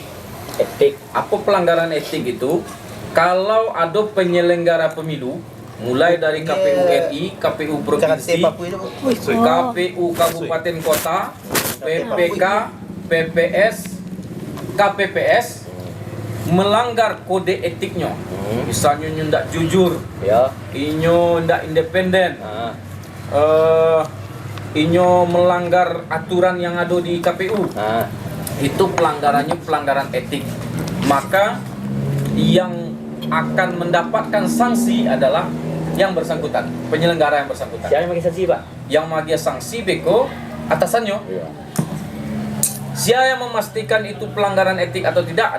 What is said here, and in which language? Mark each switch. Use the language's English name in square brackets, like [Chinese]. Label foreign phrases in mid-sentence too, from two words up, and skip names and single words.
[Indonesian] Apa pelanggaran etik itu? Kalau ada penyelenggara pemilu, mulai dari KPU RI, KPU Provinsi, KPU Kabupaten Kota, PPK, PPS, KPPS, melanggar kode etiknya. Misalnya [Minangkabau] nyo ndak jujur, inyo ndak independen, inyo [Indonesian] melanggar aturan yang ada di KPU. Itu pelanggarannya pelanggaran etik. Maka yang akan mendapatkan sanksi adalah yang bersangkutan, penyelenggara yang bersangkutan. Siapa yang bagi sanksi, Pak? Yang bagi sanksi beko atasannya. Siapa yang memastikan itu pelanggaran etik atau tidak?